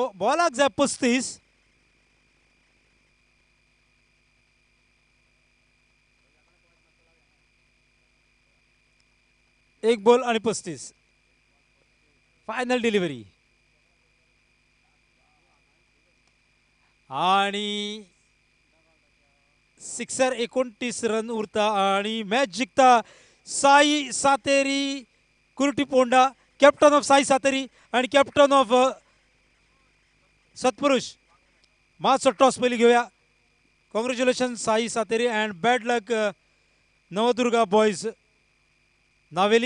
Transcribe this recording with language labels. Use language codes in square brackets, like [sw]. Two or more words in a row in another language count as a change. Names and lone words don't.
[kok] बॉलाक जाय 35. एक बॉल आणि 35. [en] final delivery. [kok] आणि सिक्सर 29 रन उरता आणि मॅच जिंकता साई सातेरी कुर्टीपोंडा. [en] captain of साई सातेरी आणि captain of सत्पुरुष. [kok] मातसो टॉस पयली घेऊया. [en] congratulation साई सातेरी and bad luck नवदुर्गा boys नावेली.